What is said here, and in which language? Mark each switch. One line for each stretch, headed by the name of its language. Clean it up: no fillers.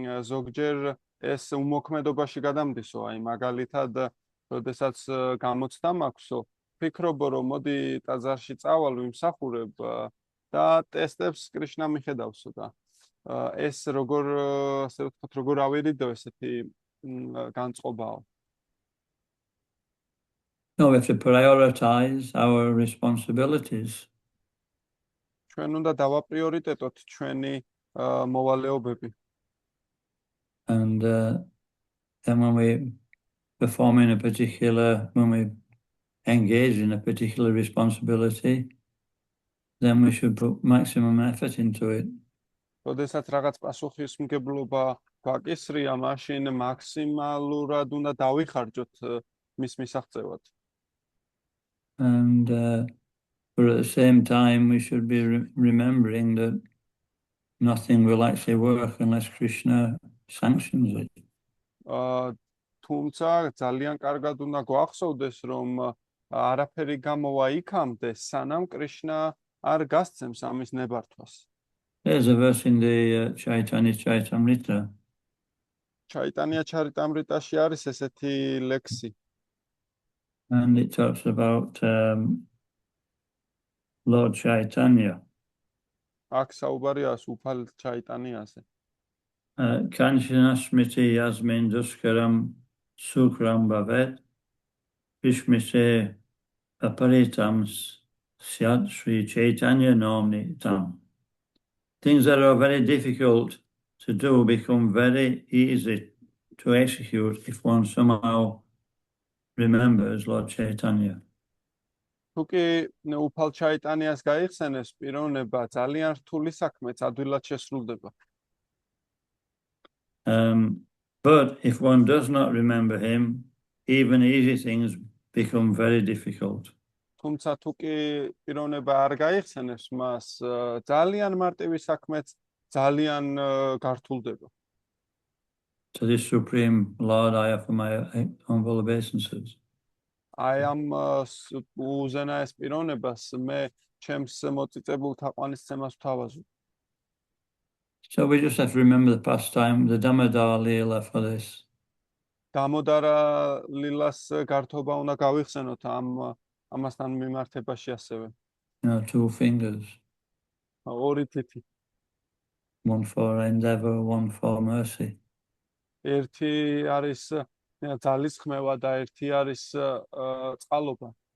Georgian: ზოგჯერ ეს უმოქმედობაში გადამდისო, აი მაგალითად, როდესაც გამოცდა მაქვსო, ფიქრობო, რომ მოდი ტაძარში წავალ, ვიმსახურებ და ტესტებს კრიშნა მიხედავსო და ეს როგორ ასე ვთქვათ, როგორ ავირიდო ესეთი განწყობაო.
English: No, we have to prioritize our responsibilities.
Georgian: ჩვენ უნდა დავაპრიორიტეტოთ ჩვენი მოვალეობები.
English: And then when we perform in a particular, when we engage in a particular responsibility, then we should put maximum effort into it.
Georgian: როდესაც რაღაც პასუხისმგებლობა გვაკისრია, მაშინ მაქსიმალურად უნდა დავიხარჯოთ მის მისაღწევად.
English: And but at the same time, we should be remembering that nothing will actually work unless Krishna sanctions it.
Georgian: თუმცა ძალიან კარგად უნდა გვახსოვდეს, რომ არაფერი გამოვა იქამდე, სანამ კრიშნა არ გასცემს ამის ნებართვას.
English: There's a verse in the Chaitanya Charitamrita.
Georgian: Chaitanya Charitamritaში არის ესეთი ლექსი.
English: And it talks about Lord Chaitanya.
Georgian: აქ საუბარია სუფალ ჩაიტანიაზე.
Sanskrit: Kanchana smriti yasmin duskaram sukram bhavet vishmise aparitam syat Sri Chaitanya nomnitam.
English: Things that are very difficult to do become very easy to execute if one somehow remembers Lord Chaitanya.
Georgian: თუკი უფალ ჩაიტანიას გაიხსენებს პიროვნება, ძალიან რთული საქმეც ადვილად შესრულდება.
English: But if one does not remember him, even easy things become very difficult.
Georgian: თუმცა თუკი პიროვნება არ გაიხსენებს მას, ძალიან მარტივი საქმეც ძალიან გართულდება.
English: To this Supreme Lord, I offer my humble obeisances.
Georgian: აი ამ უზენაეს პიროვნებას მე ჩემს მოწიწებულ თაყვანისცემას ვთავაზობ.
English: So we just have to remember the pastime, the Damodar Leela for this.
Georgian: Damodara Lilas გართობა უნდა გავიხსენოთ ამასთან მიმართებაში ასევე.
English: Two fingers.
Georgian: ორი თითი.
English: One for endeavor, one for mercy.
Georgian: ერთი არის ძალისხმევა და ერთი არის წყალობა.